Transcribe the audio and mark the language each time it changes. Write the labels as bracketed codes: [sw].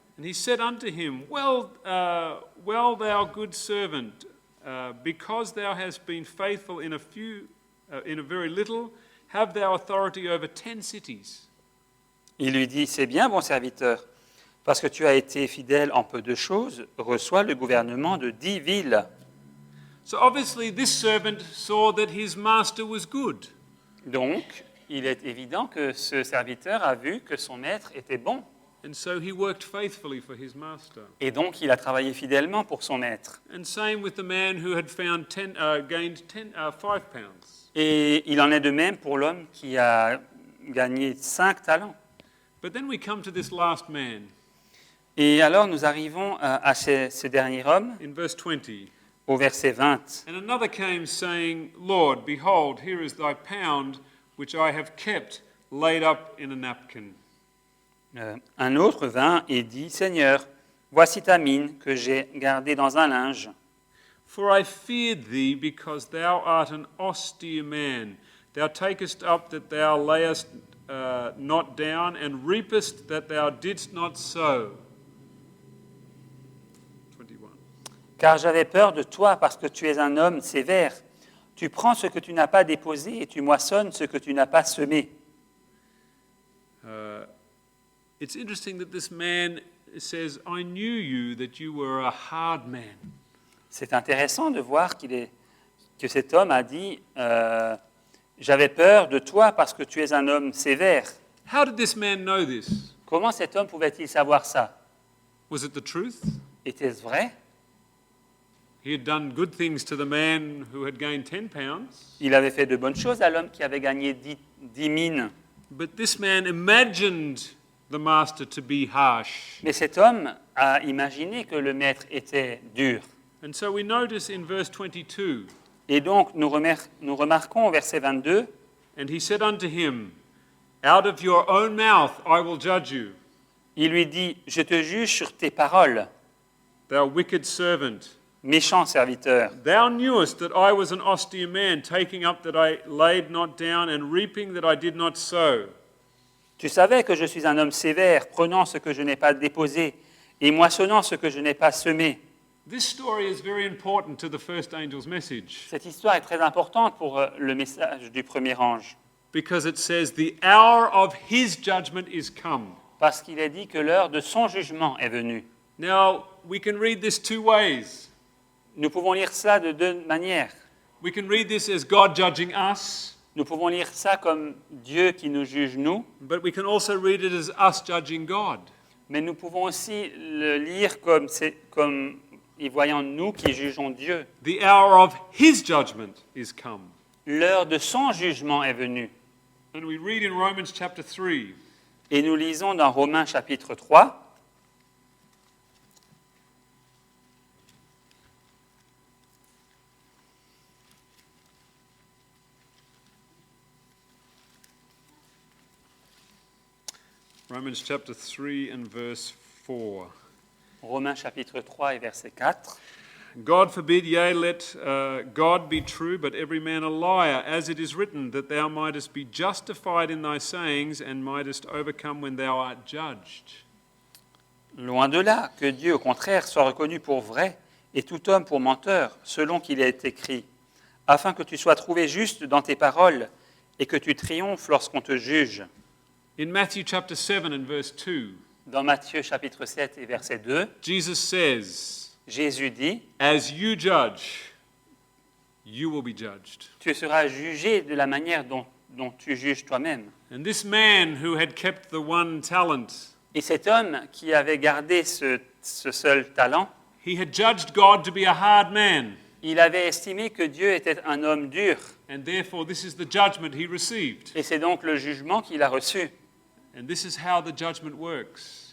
[en] and he said unto him, well, thou good servant, because thou hast been faithful in a very little, have thou authority over 10 cities. [fr] il lui dit, c'est bien, bon serviteur, parce que tu as été fidèle en peu de choses, reçois le gouvernement de 10 villes. [en] So obviously this servant saw that his master was good. [fr] Donc, il est évident que ce serviteur a vu que son maître était bon. [en] And so he worked faithfully for his master. [fr] Et donc, il a travaillé fidèlement pour son maître. [en] And same with the man who had gained 5 pounds. [fr] Et il en est de même pour l'homme qui a gagné 5 talents. [en] But then we come to this last man [fr] Et alors, nous arrivons à ce dernier homme, [en] in verse 20. [fr] au verset 20. [en] And another came, saying, Lord, behold, here is thy pound, which I have kept, laid up in a napkin. [fr] Un autre vint et dit, Seigneur, voici ta mine que j'ai gardée dans un linge. [en] For I feared thee, because thou art an austere man. Thou takest up that thou layest not down, and reapest that thou didst not sow. 21. [fr] Car j'avais peur de toi parce que tu es un homme sévère. Tu prends ce que tu n'as pas déposé et tu moissonnes ce que tu n'as pas semé. [en] It's interesting that this man says, I knew you, that you were a hard man. [fr] C'est intéressant de voir que cet homme a dit j'avais peur de toi parce que tu es un homme sévère. [en] How did this man know this? [fr] Comment cet homme pouvait-il savoir ça? [en] Was it the truth? [fr] Était-ce vrai? [en] He had done good things to the man who had gained 10 pounds. [fr] Il avait fait de bonnes choses à l'homme qui avait gagné 10 mines. [en] But this man imagined the master to be harsh. [fr] Mais cet homme a imaginé que le maître était dur. [en] And so we notice in verse 22, [fr] Et donc, nous remarquons au verset 22, [en] and he said unto him, Out of your own mouth I will judge you, [fr] il lui dit, je te juge sur tes paroles, [en] thou wicked servant. [fr] méchant serviteur. [en] Thou knewest that I was an austere man, taking up that I laid not down, and reaping that I did not sow. [fr] Tu savais que je suis un homme sévère, prenant ce que je n'ai pas déposé et moissonnant ce que je n'ai pas semé. [en] This story is very important to the first angel's message, [fr] Cette histoire est très importante pour le message du premier ange, [en] because it says the hour of his judgment is come. [fr] parce qu'il est dit que l'heure de son jugement est venue. [en] Now, we can read this two ways. [fr] Nous pouvons lire ça de deux manières. [en] We can read this as God judging us, [fr] Nous pouvons lire ça comme Dieu qui nous juge nous, [en] but we can also read it as us judging God. [fr] mais nous pouvons aussi le lire comme y voyant nous qui jugeons Dieu. [en] The hour of his judgment is come. [fr] L'heure de son jugement est venue. [en] And we read in Romans chapter 3, [fr] Et nous lisons dans Romains chapitre 3, [en] Romans chapter 3 and verse 4. [fr] Romains chapitre 3 et verset 4. [en] God forbid, yea, let God be true, but every man a liar, as it is written, that thou mightest be justified in thy sayings, and mightest overcome when thou art judged. [fr] Loin de là, que Dieu, au contraire, soit reconnu pour vrai, et tout homme pour menteur, selon qu'il est écrit, afin que tu sois trouvé juste dans tes paroles, et que tu triomphes lorsqu'on te juge. [en] In Matthew chapter 7 and verse 2, [fr] Dans Matthieu chapitre 7 et verset 2, [en] Jesus says, [fr] Jésus dit, [en] as you judge, you will be judged. [fr] tu seras jugé de la manière dont tu juges toi-même. [en] And this man who had kept the one talent, [fr] Et cet homme qui avait gardé ce seul talent, [en] he had judged God to be a hard man, [fr] il avait estimé que Dieu était un homme dur. [en] and therefore this is the judgment he received. [fr] Et c'est donc le jugement qu'il a reçu. [en] And this is how the judgment works.